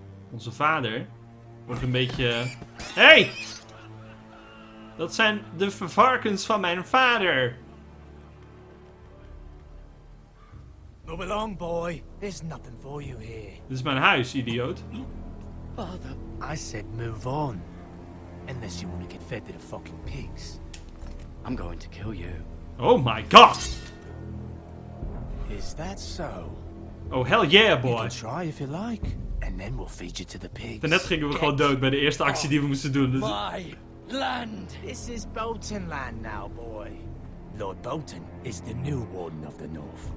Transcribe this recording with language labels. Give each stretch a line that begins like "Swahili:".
Dutch: Onze vader wordt een beetje... Hey! Dat zijn de varkens van mijn vader.
English: Move along, boy. There's nothing for you here.
Dutch: Dit is mijn huis, idioot.
English: Father, I said move on. Unless you want to get fed to the fucking pigs. I'm going to kill you. Oh my god! Is that so? Oh hell yeah, boy. You can try if you like. And then we'll feed you to the pigs.
Dutch: Daarnet gingen we gewoon dood bij de eerste actie die we moesten doen. Dus...
English: My land! This is Bolton land now, boy. Lord Bolton is the new warden of the North.